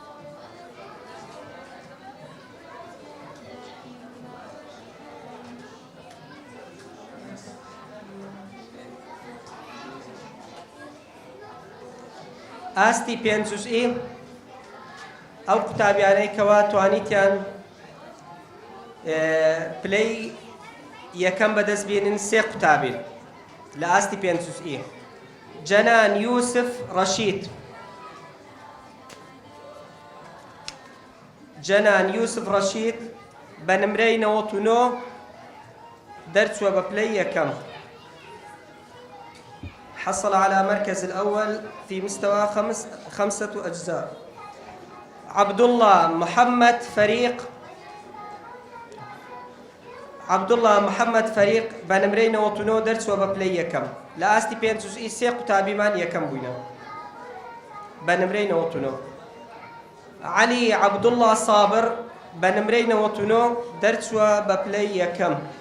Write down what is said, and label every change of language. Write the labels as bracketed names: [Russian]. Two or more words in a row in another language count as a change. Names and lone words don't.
[Central Kurdish] ئاستی 5 جوزئی ئەو قوتابیانەی کەوا توانیتیان پلەی یەکەم بەدەست بێنن سێ قوتابین لە ئاستی 5 جوزئی. جەنان یوسف ڕەشید جەنان یوسف ڕەشید بە نمرەی 99 دەرچووە بە پلەی یەکەم. [Arabic] حصل على مركز الأول في مستوى 5 أجزاء. [Central Kurdish] عبد الله محمد فريق بنمري 99 دەرچووە بە پلەی یەکەم لە ئاستی 5 جوزئی. سێ قوتابیمان یەکەم بووینە بە نمرەی 99. علی عەبدوڵڵا سابر بە نمرەی 99 دەرچووە بە پلەی یەکەم.